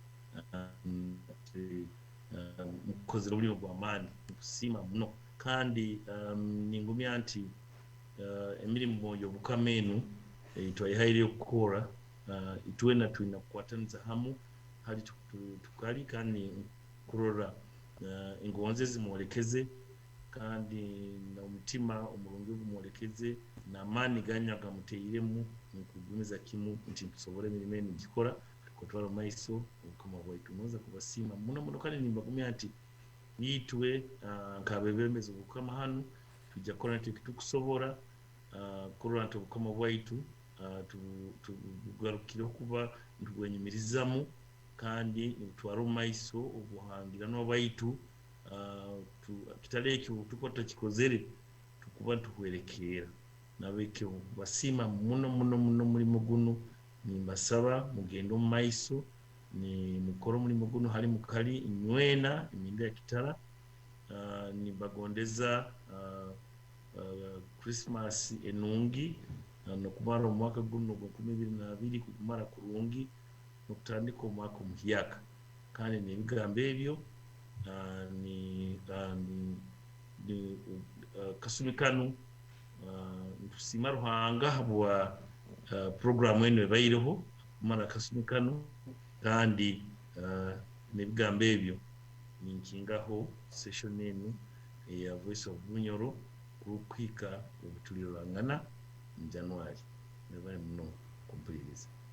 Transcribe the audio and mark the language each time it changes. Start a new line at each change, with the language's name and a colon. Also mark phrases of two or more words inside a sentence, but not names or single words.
Nyoro: mukozera omulimu gw'amaanyi kusiima muno kandi ningumya nti emirimu y'obukama eno twayihaire okukora itwena tulina kukwataniza hamu hali tukali kandi kurora engonze zimwolekeze kandi n'omutima omulungi ogumwolekeze n'amaani ganyaga muteiremu mukugumiza kimu nti tusobole emirimu eno gikora kutwala maiso obukama bwaitu noza kubasiima muno kandi nimbagumya nti yitwe nk'abebembezi obukama hanu tujja kukora nti tukusobora kurora nti obukama bwaitu tugarukire okuba ntubwenyumirizamu kandi nitutwara omu maiso obuhangira n'obwaitu kitala ekyo tukuba tukikozere tukuba ntuhwerekeera nabekyo basiima muno mulimu guno nimbasaba mugende omu maiso nimukora omulimu guno hali mukali nywena emyenda ya kitala nimbagondeza Christmas enungi nokumara omwaka guno gwa 2022 kugumara kurungi nokutandika omwaka omuhyaka kandi n'ebigambo ebyo kasumi kanu ntusiima Ruhanga habwa programu eno ebaireho kumara kasumi kanu kandi n'ebigambo ebyo ninkingaho session eno eya Voice of Bunyoro kukwika obutulirangana mu January nebaye muno kumpuliriza.